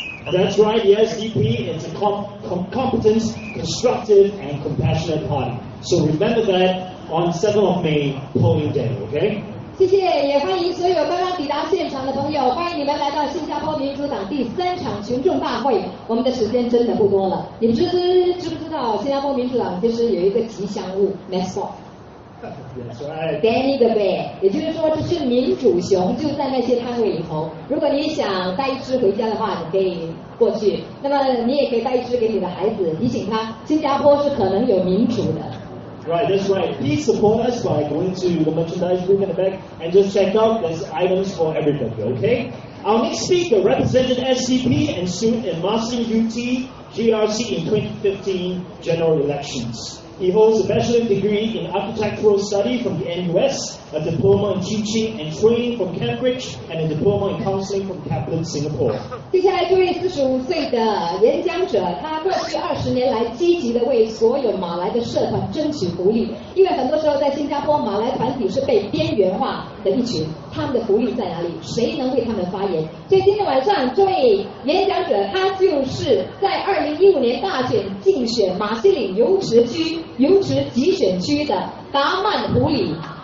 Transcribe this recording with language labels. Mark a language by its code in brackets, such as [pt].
[en] That's right, the SDP is a competent, constructive, and compassionate party. So remember that on 7th of May, polling day, okay? [zh] 谢谢，也欢迎所有刚刚抵达现场的朋友，欢迎你们来到新加坡民主党第3场群众大会。我们的时间真的不多了，你们知不知道新加坡民主党就是有一个吉祥物 mascot。 [en] That's right. [zh] Danny the Bear， 也就是说这是民主熊，就在那些摊位里头。如果你想带一只回家的话，你可以过去。那么你也可以带一只给你的孩子，提醒他新加坡是可能有民主的。 [en] Right, that's right. Please support us by going to the merchandise booth in the back and just check out. There's items for everybody, okay? Our next speaker represented SDP and soon in Master UT GRC in 2015 general elections. He holds a bachelor's degree in architectural study from the NUS, a diploma in teaching and training from Cambridge, and a diploma in counseling from Kaplan, Singapore. [zh] 接下来这位45岁的演讲者，他过去20年来积极的为所有马来的社团争取福利，因为很多时候在新加坡，马来团体是被边缘化的一群，他们的福利在哪里？谁能为他们发言？所以今天晚上这位演讲者，他就是在2015年大选竞选马西岭油池集选区的达曼胡里。